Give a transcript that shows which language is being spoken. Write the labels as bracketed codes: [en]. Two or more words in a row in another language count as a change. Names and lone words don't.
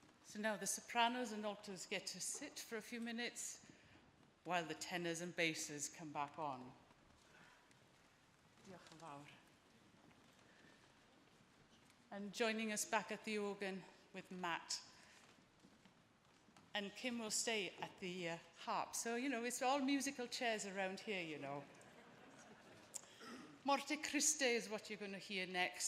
[en] So now the sopranos and altos get to sit for a few minutes while the tenors and basses come back on. [cy] Diolch yn fawr. [en] And joining us back at the organ with Matt. And Kim will stay at the harp. So, you know, it's all musical chairs around here, you know. Morte Christe is what you're going to hear next.